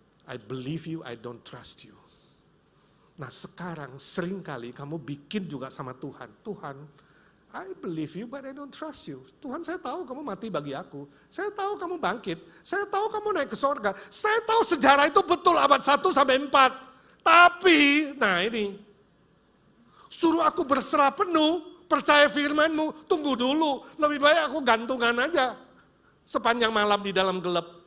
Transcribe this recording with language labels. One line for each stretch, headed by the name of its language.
English: I believe you, I don't trust you.
Indonesian: Nah sekarang seringkali kamu bikin juga sama Tuhan.
English: Tuhan, I believe you but I don't trust you.
Indonesian: Tuhan saya tahu kamu mati bagi aku. Saya tahu kamu bangkit. Saya tahu kamu naik ke sorga. Saya tahu sejarah itu betul abad 1 sampai 4. Tapi, nah ini. Suruh aku berserah penuh, percaya firman-Mu, tunggu dulu. Lebih baik aku gantungan aja. Sepanjang malam di dalam gelap.